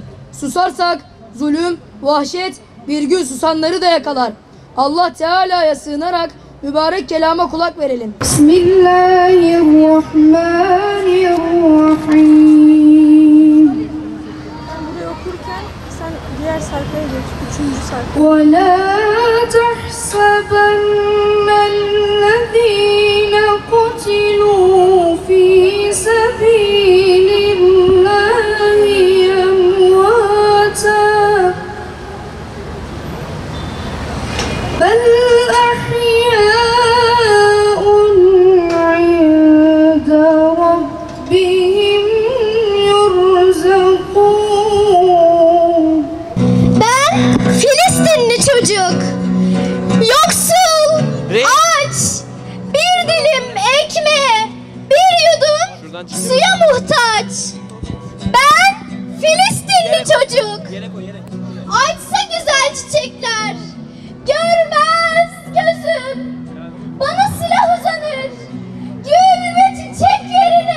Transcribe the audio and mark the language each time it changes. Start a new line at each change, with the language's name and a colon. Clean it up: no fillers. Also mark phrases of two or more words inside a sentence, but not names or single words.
Turkish: Susarsak zulüm, vahşet bir gün susanları da yakalar. Allah Teala'ya sığınarak mübarek kelama kulak verelim. Bismillahirrahmanirrahim. Ben buraya okurken sen diğer sayfaya geç. 3. sayfa.
Arabic: وَلَا تَحْسَبَنَّ الَّذ۪ينَ قُتِلُوا ف۪ي سَب۪يلِ اللّٰهِ اَمْوَاتًا بَلْ أَحْيَاءٌ عِنْدَ رَبِّهِمْ يُرْزَقُونَ.
Turkish: Ben Filistinli çocuk, yoksul, aç, bir dilim ekmeğe, bir yudum suya muhtaç. Ben Filistinli çocuk, açsa güzel çiçekler, görmez gözüm, bana silah uzanır, gül ve çiçek yerine.